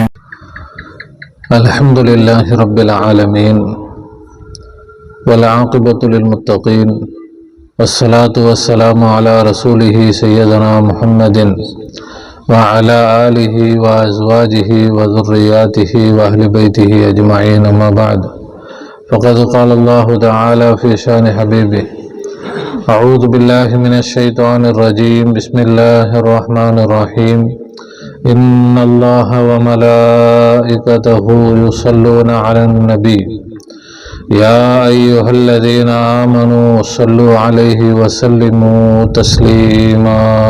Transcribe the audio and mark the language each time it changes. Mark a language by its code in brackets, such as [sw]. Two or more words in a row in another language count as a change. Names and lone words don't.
[ar] الحمد لله رب العالمين و العاقبة للمتقين و الصلاة و السلام على رسوله سيدنا محمد و على آله و أزواجه و ذرياته و أهل بيته أجمعين. أما بعد. ஃபகத் قال الله تعالى في شأن حبيبه أعوذ بالله من الشيطان الرجيم. بسم الله الرحمن الرحيم. إن الله وملائكته يصلون على النبي يا أيها الذين آمنوا صلوا عليه وسلموا تسليما.